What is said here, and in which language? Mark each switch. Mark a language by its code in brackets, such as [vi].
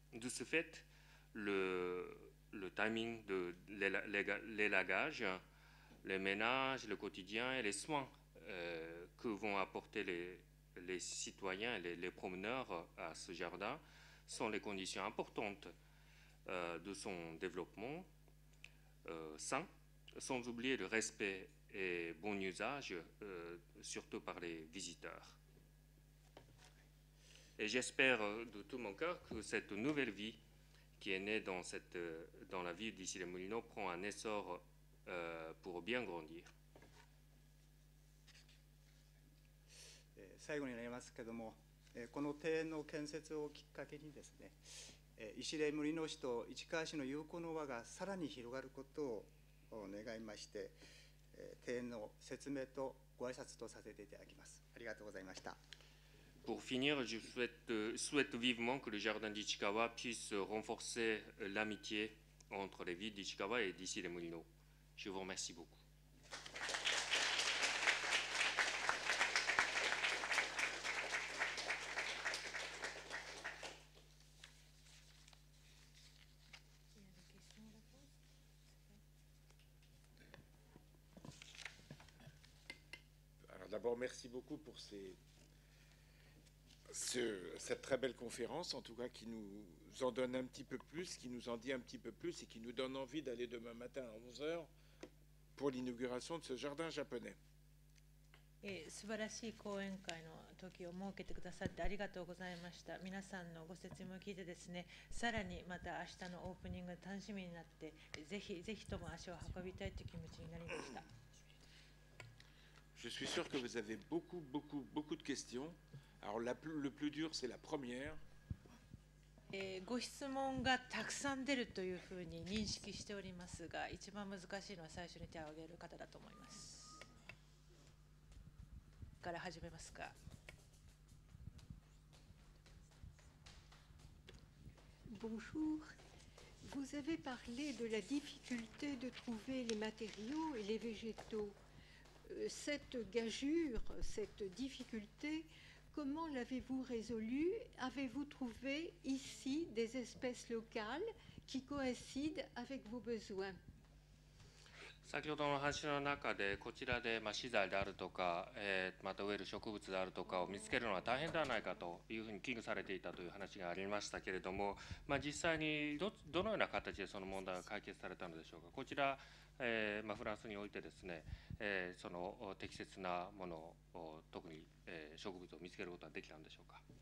[fr] De ce fait, le timing de l'élagage, les ménages, le quotidien et les soins que vont apporter les citoyens et les promeneurs à ce jardin sont les conditions importantes de son développement sain, sans oublier le respect et bon usage, surtout par les visiteurs. Et j'espère de tout mon cœur que cette nouvelle vie qui est née dans la ville d'Issy-les-Moulineaux prend un essor pour bien grandir. [ja] 最後になりますけれども、この庭園の建設をきっかけにですね、Issy-les Moulineaux市と市川市の友好の輪がさらに広がることを願いまして、庭園の説明とご挨拶とさせていただきます。ありがとうございました。 [fr] Pour finir, je souhaite vivement que le jardin d'Ichikawa puisse renforcer l'amitié entre les villes d'Ichikawa et d'Issy-les-Moulineaux. Je vous remercie beaucoup. Alors d'abord, merci beaucoup pour cette très belle conférence, en tout cas qui nous en donne un petit peu plus, qui nous en dit un petit peu plus et qui nous donne envie d'aller demain matin à 11h pour l'inauguration de ce jardin japonais. [ja] 素晴らしい講演会の時を設けてくださってありがとうございました。皆さんのご説明を聞いてですね、さらにまた明日のオープニングが楽しみになって、ぜひとも足を運びたいという気持ちになりました。 [fr] Je suis sûr que vous avez beaucoup de questions. Alors le plus dur, c'est la première. [ja] ご質問がたくさん出るというふうに認識しておりますが、一番難しいのは最初に手を挙げる方だと思います。から始めますか。 [fr] Bonjour. Vous avez parlé de la difficulté de trouver les matériaux et les végétaux. Cette gageure, cette difficulté, comment l'avez-vous résolue? Avez-vous trouvé ici des espèces locales qui coïncident avec vos besoins? [ja] 先ほどの話の中で、こちらで資材であるとか、また植える植物であるとかを見つけるのは大変ではないかというふうに危惧されていたという話がありましたけれども、実際にどのような形でその問題が解決されたのでしょうか。こちら、フランスにおいてですね、その適切なものを、特に植物を見つけることはできたんでしょうか。